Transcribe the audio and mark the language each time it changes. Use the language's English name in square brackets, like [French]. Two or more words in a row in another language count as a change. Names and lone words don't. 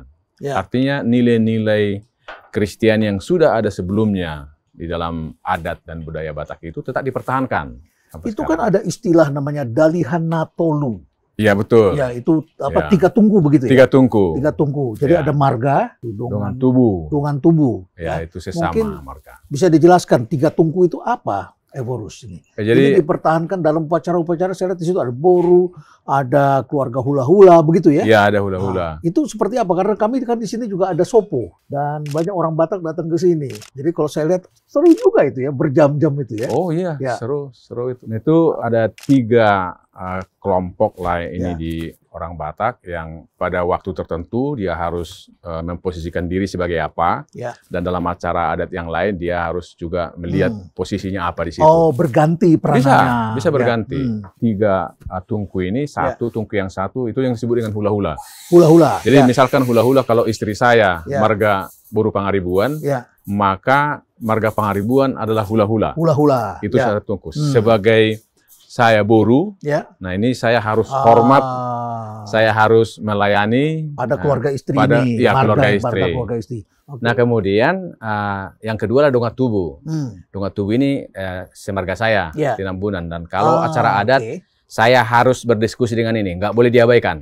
[Indonesian] Artinya nilai-nilai Kristiani yang sudah ada sebelumnya di dalam adat dan budaya Batak itu tetap dipertahankan. Itu sekarang. Kan ada istilah namanya Dalihan Natolu. Iya, betul. Ya, itu apa, tiga tungku begitu Tiga ya? tungku. Tiga tungku. Jadi ada marga, dongan tubuh. Dongan tubuh. Ya, itu sesama mungkin marga. Bisa dijelaskan tiga tungku itu apa? Evorus ini. Jadi dipertahankan dalam upacara-upacara, saya lihat di situ ada boru, ada keluarga hula-hula begitu ya? Iya, ada hula-hula. Itu seperti apa? Karena kami kan di sini juga ada sopo dan banyak orang Batak datang ke sini. Jadi kalau saya lihat seru juga itu ya, berjam-jam itu ya. Oh iya, seru itu. Itu ada 3 kelompok lah ini di orang Batak yang pada waktu tertentu dia harus memposisikan diri sebagai apa, dan dalam acara adat yang lain dia harus juga melihat posisinya apa di situ. Oh, berganti perannya. Bisa berganti. 3 tungku ini, tungku yang satu itu yang disebut dengan hula-hula. Hula-hula. Jadi misalkan hula-hula, kalau istri saya marga Boru Pangaribuan, maka marga Pangaribuan adalah hula-hula. Hula-hula. Itu satu tungku. Sebagai saya Boru, nah ini saya harus hormat, saya harus melayani pada keluarga istri ini, keluarga istri. Okay. Nah kemudian yang kedua adalah Dongat Tubuh. Dongat Tubuh ini semarga saya, Tinambunan, dan kalau acara adat saya harus berdiskusi dengan ini, nggak boleh diabaikan.